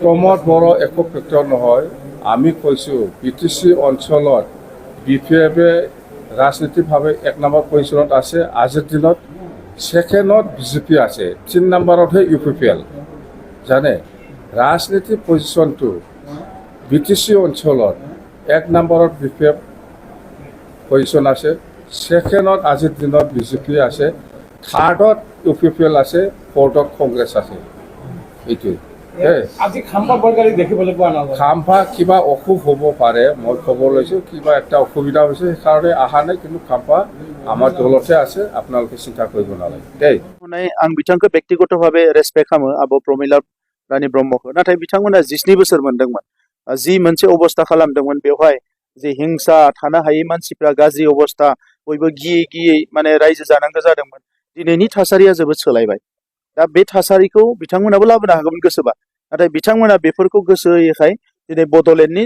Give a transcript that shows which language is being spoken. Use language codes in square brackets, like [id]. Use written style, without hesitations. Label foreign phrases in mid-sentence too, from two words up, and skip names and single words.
[as] প্ৰমোদ বড়ো একো ফেক্টৰ নহয় আমি কৈছোঁ BTC অঞ্চলত BPF-এ ৰাজনীতিকভাৱে 1 নম্বৰ পজিশ্যনত আছে আজিৰ দিনত ছেকেণ্ডত BJP আছে 3 নম্বৰতহে UPPL জানে ৰাজনীতিক পজিশ্যনটো BTC অঞ্চলত 1 নম্বৰত BPF পজিশ্যন আছে ছেকেণ্ডত আজিৰ দিনত BJP আছে থাৰ্ডত UPPL আছে ফ'ৰ্থত কংগ্ৰেছ আছে এইটোৱে আজি খাম্পা বৰগাড়ী দেখিবলৈ পোৱা নাযায় খাম্পা কিবা অসুখ হ'ব পাৰে মই খবৰ লৈছোঁ কিবা এটা অসুবিধা হৈছে সেইকাৰণে অহা নাই কিন্তু খাম্পা আমাৰ দলতে আছে আপোনালোকে চিন্তা কৰিব নালাগে দেই [brx] आं बिथांखौ व्यक्तिगतभावे रेसपेक्ट खालामो आब' प्रमिला रानी ब्रह्मखौ नाथाय बिथांमोना 17 बोसोर मोनदोंमोन जि मोनसे अबस्था खालामदोंमोन बेवहाय जे हिंसा थानो हायै मानसिफ्रा गाज्रि अबस्था बयबो गियै माने रायजो जानांगौ जादोंमोन दिनैनि थासारिया जोबोद सोलायबाय दा बे थासारिखौ बिथांमोनाबो लाबोनो हागौमोन गोसोबा नाथाय बिथांमोना बेफोरखौ गोसो होयैखाय दिनै बड'लेण्डनि